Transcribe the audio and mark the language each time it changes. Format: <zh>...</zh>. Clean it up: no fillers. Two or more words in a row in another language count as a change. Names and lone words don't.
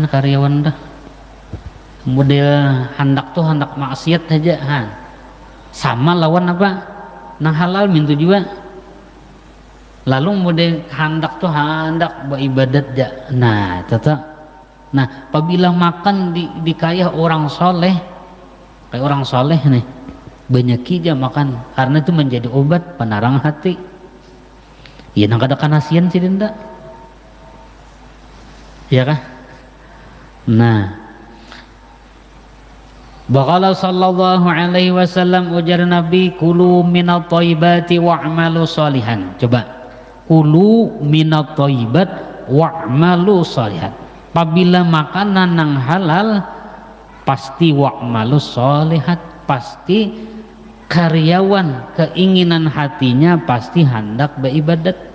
<bjn>karyawan tuh model hendak maksiat aja sama lawan apa nang halal mintu juga lalu model hendak beribadat aja nah tetap nah apabila makan di kaya orang soleh kayak orang soleh nih banyak aja makan karena itu menjadi obat penarang hati ya nang kada kanasian sih dinda ya kah.</bjn> <ar>Nah فقال صلى الله عليه وسلم</ar> <bjn>ujar Nabi</bjn> <ar>كلوا من الطيبات واعملوا صالحا. Coba كلوا من الطيبات واعملوا صالحا.</ar> <bjn>Apabila makanan nang halal pasti</bjn> <ar>واعملوا صالحات,</ar> <bjn>pasti karyawan keinginan hatinya pasti hendak beribadat.</bjn>